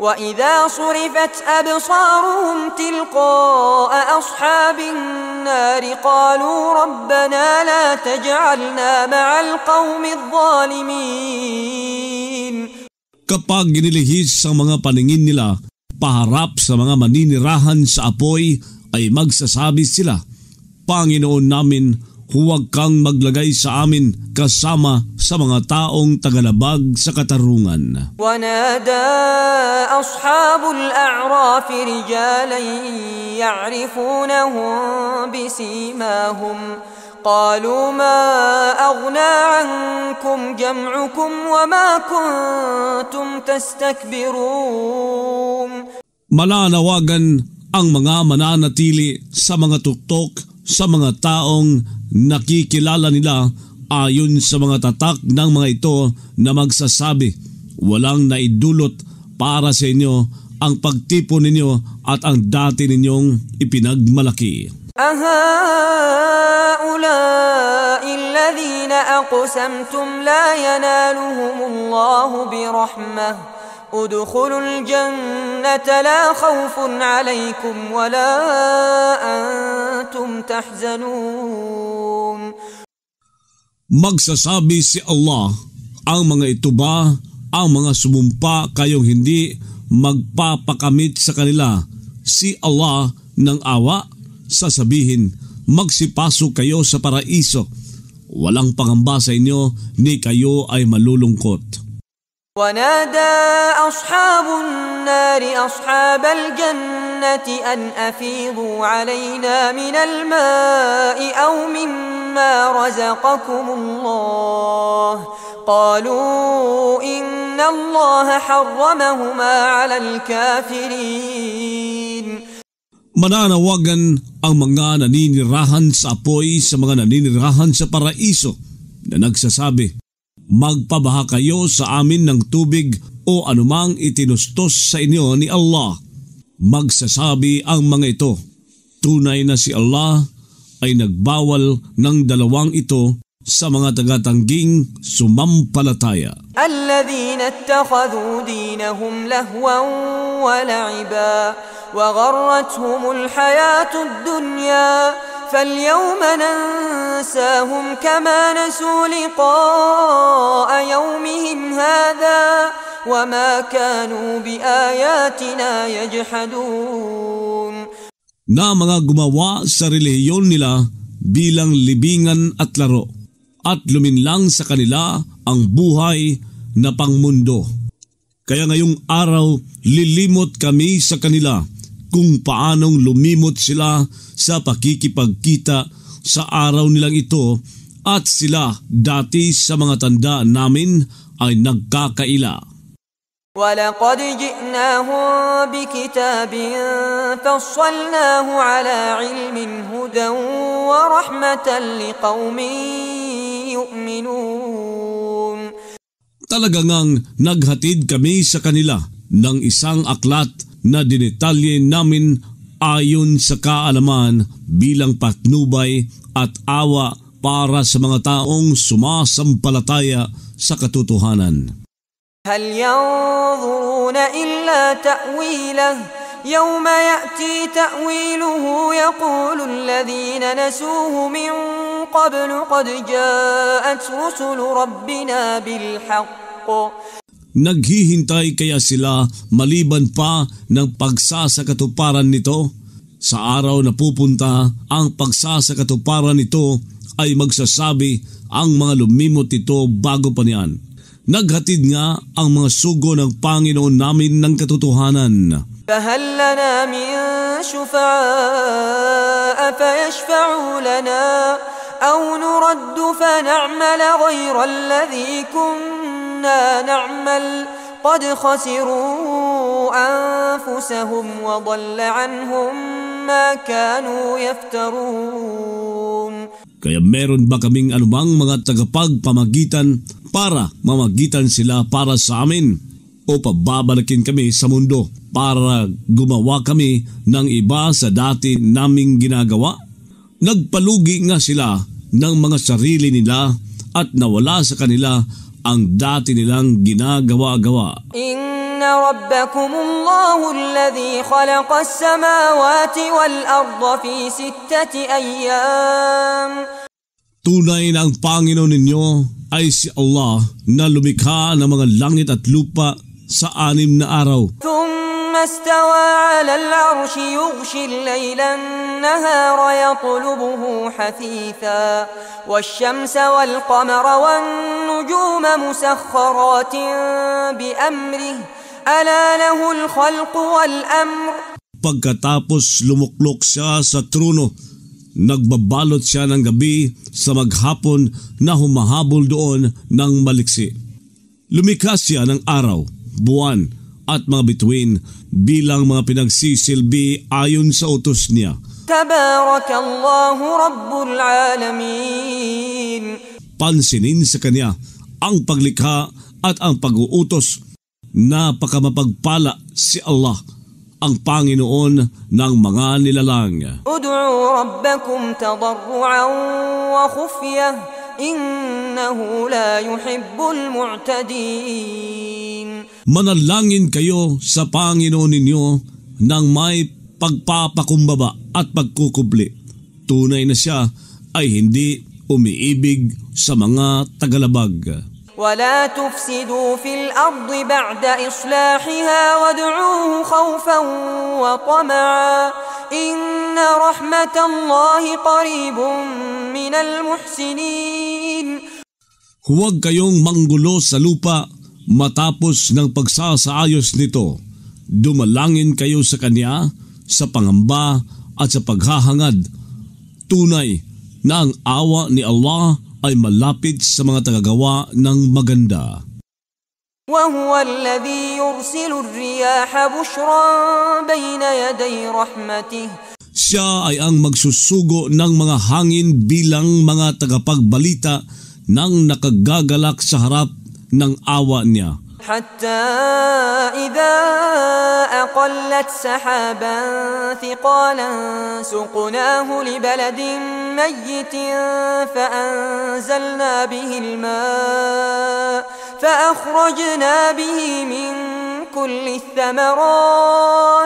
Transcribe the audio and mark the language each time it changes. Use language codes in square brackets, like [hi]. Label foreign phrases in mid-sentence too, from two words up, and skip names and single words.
[ar] وإذا صرفت أبصارهم تلقاء أصحاب النار قالوا ربنا لا تجعلنا مع القوم الظالمين. [tl] Kapag ginilihis ang mga paningin nila paharap sa mga maninirahan sa apoy, ay magsasabi sila, Panginoon namin, huwag kang maglagay sa amin kasama sa mga taong tagalabag sa katarungan. [ar] ونادى أصحاب الأعراف رجالا يعرفونهم بسيماهم قالوا ما أغنى عنكم جمعكم وما كنتم تستكبرون. [tl] Malanawagan ang mga mananatili sa mga tuktok sa mga taong nakikilala nila ayon sa mga tatak ng mga ito na magsasabi, walang naidulot para sa inyo ang pagtipon ninyo at ang dati ninyong ipinagmalaki. [ar] أهؤلاء الذين أقسمتم لا ينالهم الله برحمة ادخلوا الجنة لا خوف عليكم ولا أنتم تحزنون. [tl] Magsasabi si Allah, ang mga ito ba ang mga sumumpa kayong hindi magpapakamit sa kanila si Allah ng awa? Sasabihin, magsipasok kayo sa paraiso. Walang pangamba sa inyo ni kayo ay malulungkot. [ar] ونادى أصحاب النار أصحاب الجنة أن أفيضوا علينا من الماء أو مما رزقكم الله قالوا إن الله حرمهما على الكافرين. [tl] Mananawagan ang mga naninirahan sa apoy sa mga naninirahan sa paraiso na nagsasabi, magpabaha kayo sa amin ng tubig o anumang itinustos sa inyo ni Allah. Magsasabi ang mga ito, tunay na si Allah ay nagbawal ng dalawang ito sa mga tagatangging sumampalataya. [ar] الذين اتخذوا دينهم لهوا ولعبا وغرتهم الحياة الدنيا فاليوم ننساهم كما نسوا لقاء يومهم هذا وما كانوا بآياتنا يجحدون. [tl] Na mga gumawa sa relihiyon nila bilang libingan at laro, at luminlang sa kanila ang buhay na pangmundo. Kaya ngayong araw lilimot kami sa kanila kung paanong lumimot sila sa pakikipagkita sa araw nilang ito, at sila dati sa mga tanda namin ay nagkakaila. [ar] وَلَقَدْ جِئْنَاهُمْ بِكِتَابٍ فَصَّلْنَاهُ عَلَى عِلْمٍ هُدًى وَرَحْمَةً لِقَوْمٍ يُؤْمِنُونَ. [tl] Talagang naghatid kami sa kanila ng isang aklat na dinetalye namin ayon sa kaalaman bilang patnubay at awa para sa mga taong sumasampalataya sa katotohanan. [ar] هل ينظرون إلا تأويله يوم يأتي تأويله يقول الذين نسوه من قبل قد جاءت رسل ربنا بالحق. [tl] Naghihintay kaya sila maliban pa ng pagsasakatuparan nito? Sa araw na pupunta ang pagsasakatuparan nito ay magsasabi ang mga lumimot ito bago pa niyan. Naghatid nga ang mga sugo ng Panginoon namin ng katotohanan. [ar] فهل لنا من شفعاء فيشفعوا لنا أو نرد فنعمل غير الذي كنا نعمل قد خسروا أنفسهم وضل عنهم ما كانوا يفترون. [tl] Kaya meron ba kaming anumang mga tagapagpamagitan para mamagitan sila para sa amin, o pababalikin kami sa mundo para gumawa kami ng iba sa dati naming ginagawa? Nagpalugi nga sila ng mga sarili nila at nawala sa kanila ang dati nilang ginagawa-gawa. [ar] إن ربكم الله الذي خلق السماوات والأرض في 6 أيام. [tl] Tunay na ang Panginoon ninyo ay si Allah na lumikha ng mga langit at lupa sa 6 na araw. [ar] ثم استوى على العرش يغشي الليل النهار يطلبه حثيثا والشمس والقمر والنجوم مسخرات بأمره ألا له الخلق والأمر. [tl] Pagkatapos lumuklok siya sa trono, nagbabalot siya ng gabi sa maghapon na humahabol doon ng maliksi. Lumikha siya ng araw, buwan at mga bituin bilang mga pinagsisilbi ayon sa utos niya. [ar] تبارك الله رب العالمين. [tl] Pansinin sa kanya ang paglikha at ang pag-uutos. Napakamapagpala si Allah, ang Panginoon ng mga nilalang. [ar] ادعوا ربكم تضرعا وخفية إنه لا يحب المعتدين. [tl] Manalangin kayo sa Panginoon ninyo ng may pagpapakumbaba at pagkukubli. Tunay na siya ay hindi umiibig sa mga tagalabag. [ar] ولا تفسدوا في الأرض بعد إصلاحها وادعوه خوفا وطمعا إن رحمة الله قريب من المحسنين. [tl] Huwag kayong manggulo sa lupa matapos ng pagsasaayos nito. Dumalangin kayo sa Kanya sa pangamba at sa paghahangad. Tunay na ang awa ni Allah ay malapit sa mga tagagawa ng maganda. [ar] وهو الذي يرسل الرياح بشرا بين يدي رحمته. [tl] Siya ay ang magsusugo ng mga hangin bilang mga tagapagbalita ng nakagagalak sa harap ng awa niya. [ar] حتى إذا أقلت سحابا ثقالا سقناه لبلد ميت فأنزلنا به الماء فأخرجنا به من كل الثمرات.